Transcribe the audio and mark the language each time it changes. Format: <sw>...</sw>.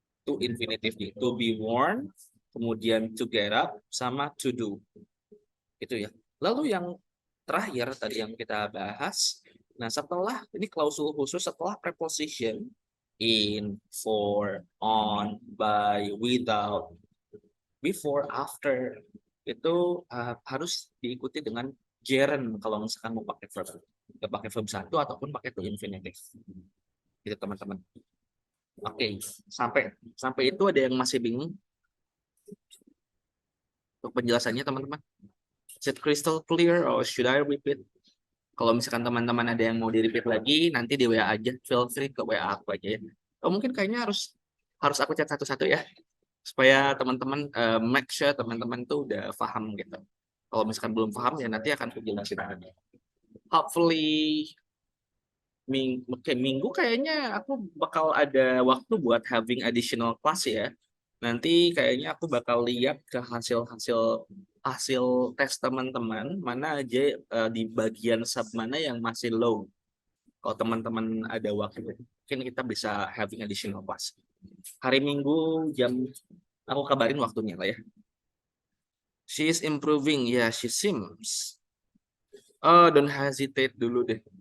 <en>To infinitive, to be worn,</en> <id>kemudian</id> <en>to get up,</en> <id>sama</id> <en>to do.</en> <id>Itu ya. Lalu yang terakhir tadi yang kita bahas, nah setelah ini klausul khusus setelah preposition in, for, on, by, without, before, after itu harus diikuti dengan gerund kalau misalkan mau pakai verb. Kita pakai verb 1 ataupun pakai to infinitive. Gitu teman-teman. Oke, sampai itu ada yang masih bingung? Untuk penjelasannya teman-teman.</id> <en>Is it crystal clear or should I repeat?</en> <id>Kalau misalkan teman-teman ada yang mau di-repeat lagi, nanti di WA aja.</id> <en>Feel free</en> <id>ke WA aku aja ya. Oh, mungkin kayaknya harus aku chat satu-satu ya. Supaya teman-teman</id> <en>make sure</en> <id>teman-teman tuh udah paham gitu. Kalau misalkan belum paham ya nanti akan aku jelasin lagi.</id> <en>Hopefully</en> <id>minggu kayaknya aku bakal ada waktu buat</id> <en>having additional class</en> <id>ya. Nanti kayaknya aku bakal lihat ke hasil tes teman-teman mana aja di bagian sub mana yang masih low. Kalau teman-teman ada waktu, mungkin kita bisa</id> <en>having additional class.</en> <id>Hari Minggu aku kabarin waktunya lah ya.</id> <en>She is improving,</en> <id>ya,</id> <en>yeah, she seems. Oh, don't hesitate</en> <id>dulu deh.</id>